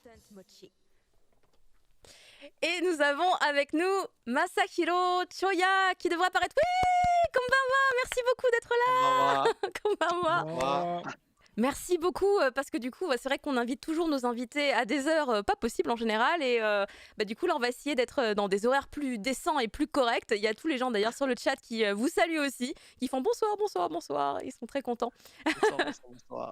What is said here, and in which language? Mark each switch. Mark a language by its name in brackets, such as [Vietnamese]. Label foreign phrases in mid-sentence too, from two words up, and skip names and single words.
[French] Mochi. Et nous avons avec nous Masahiro Choya qui devrait apparaître. Oui, konbanwa, merci beaucoup d'être là. [Japanese] こんばんは。 Konbanwa. わ [French] Merci beaucoup parce que du coup c'est vrai qu'on invite toujours nos invités à des heures pas possibles en général et du coup là on va essayer d'être dans des horaires plus décents et plus corrects. Il y a tous les gens d'ailleurs sur le chat qui vous saluent aussi, qui font bonsoir, bonsoir, bonsoir, ils sont très contents. bonsoir.